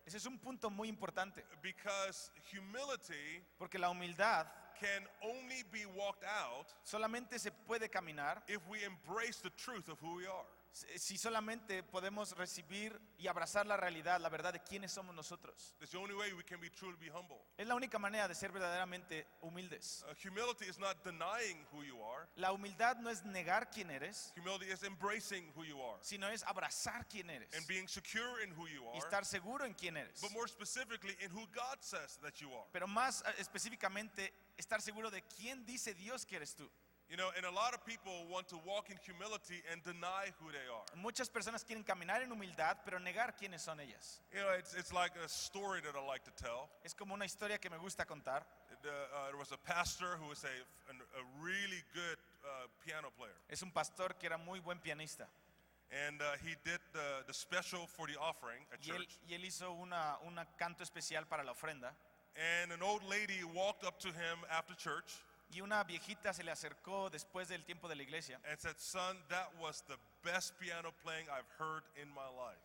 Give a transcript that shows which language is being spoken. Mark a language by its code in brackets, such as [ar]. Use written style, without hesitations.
[es] Ese es un punto muy importante, [en] because humility [es] porque la humildad [en] can only be walked out [es] solamente se puede caminar [en] if we embrace the truth of who we are. [es] si solamente podemos recibir y abrazar la realidad, la verdad de quiénes somos nosotros. [en] That's the only way we can be truly be humble. [es] Es la única manera de ser verdaderamente humildes. [en] Humility is not denying who you are. [es] La humildad no es negar quién eres, [en] Humility is embracing who you are [es] sino es abrazar quién eres [en] and being secure in who you [es] y estar seguro en quién eres. [en] but more specifically in who God says that you are. [es] Pero más específicamente, estar seguro de quién dice Dios que eres tú. [en] You know, and a lot of people want to walk in humility and deny who they are. [es] Muchas personas quieren caminar en humildad, pero negar quiénes son ellas. [en] You know, it's like a story that I like to tell. [es] Es como una historia que me gusta contar. [en] There was a pastor who was a really good piano player. [es] Es un pastor que era muy buen pianista. [en] And he did the special for the offering at church. [es] Y él hizo una canto especial para la ofrenda. [en] And an old lady walked up to him after church [es] Y una viejita se le acercó después del tiempo de la iglesia [en] and said, "Son, that was the best piano playing I've heard in my life."